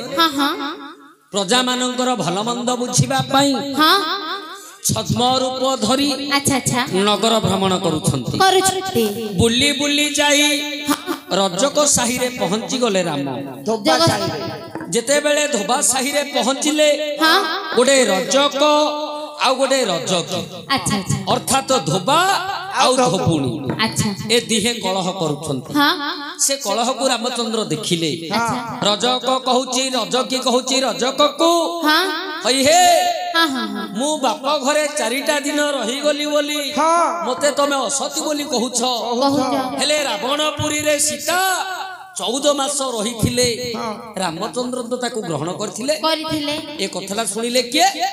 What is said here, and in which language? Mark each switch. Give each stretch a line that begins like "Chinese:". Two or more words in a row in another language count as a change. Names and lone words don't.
Odia: ପ୍ରଜା ମାନଙ୍କର ଭଲ ମନ୍ଦ ବୁଝିବା ପାଇଁ ଛଦ୍ମ ରୂପ ଧରି ନଗର ଭ୍ରମଣ କରୁଛନ୍ତି ବୁଲି ବୁଲି ଯାଇ ରଜକ ସାହି ରେ ପହଞ୍ଚି ଗଲେ ରାମ ଯେତେ ବେଳେ ଧୋବା ସାହି ରେ ପହଞ୍ଚିଲେ ଗୋଟେ ରଜକ ଆଉ ଗୋଟେ ରଜକୀ ଅର୍ଥାତ ଧୋବା ଆଉ ଧୋବଣୀ ଏ ଦୁହେଁ କଳହ କରୁଛନ୍ତି ସେ କଳହ କୁ ରାମଚନ୍ଦ୍ର ଦେଖିଲେ ରଜକ କହୁଛି ରଜକୀ କହୁଛି ରଜକ କୁ ହଇ ହେ ମୁଁ ବାପ ଘରେ 4ଟା ଦିନ ରହି ଗଲି ବୋଲି ମତେ ତୁମେ ଅସତୀ ବୋଲି କହୁଛ ହେଲେ ରାବଣପୁରୀ ରେ ସୀତା 14 ମାସ ରହି ଥିଲେ ରାମଚନ୍ଦ୍ର ତ ତାଙ୍କୁ ଗ୍ରହଣ କରିଥିଲେ ଏ କଥାଟା ଶୁଣିଲେ କେ